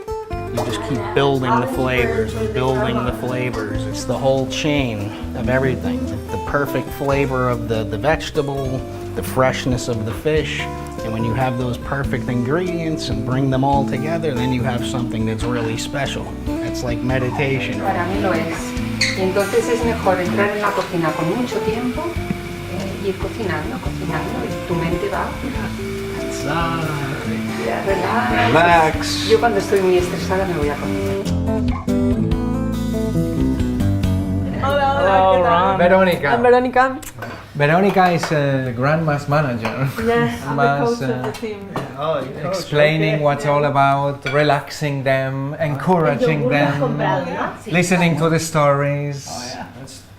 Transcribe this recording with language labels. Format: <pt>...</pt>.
<en>You just keep building the flavors and building the flavors. It's the whole chain of everything. The perfect flavor of the vegetable, the freshness of the fish, and when you have those perfect ingredients and bring them all together, then you have something that's really special. It's like meditation.</en> <es>Para mí lo es. Y entonces es mejor entrar en la cocina con mucho tiempo, ir cocinando, y tu mente va. Relax. Yo cuando estoy muy estresada me voy a cocinar.</es> <en>Hello, Ron. Veronica. I'm Veronica. Veronica is grandma's manager. Yes, I'm the</en> <es>Mas,</es> <en>coach of the team. Oh, you coach, explaining okay. what's all about, relaxing them, encouraging them, listening to the stories. Oh, yeah. That's</en>